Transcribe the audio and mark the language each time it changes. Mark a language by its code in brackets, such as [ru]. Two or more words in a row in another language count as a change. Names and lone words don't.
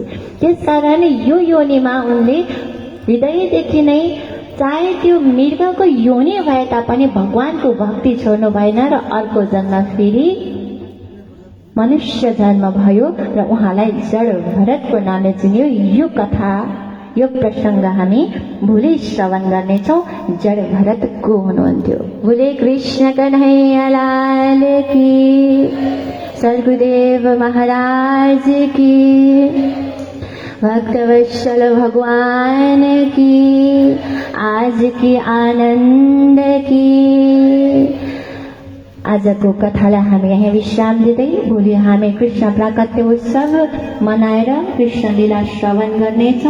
[ne] त्यसकारण यो योनिमा उनले हृदयदेखि नै, चाहे त्यो मृगको योनि भए तापनि भगवानको भक्ति छोड्नु भएन र अर्को जन्म फेरि मनुष्य जन्म भयो र उहाँलाई जड भरतको नामले चिनियो। यो कथा, यो प्रसङ्ग हामी भोलि श्रवण गर्नेछौँ। जड भरत को हुनुहुन्थ्यो? [hi] बोले कृष्ण कन्हैया लाल की, सद्गुरुदेव महाराज की, भक्तवत्सल भगवान की, आज की आनन्द की। [ne] आजको कथालाई हामी यहाँ विश्राम दिँदै भोलि हामी कृष्ण प्राकट्य उत्सव मनाएर कृष्ण लीला श्रवण गर्नेछौँ।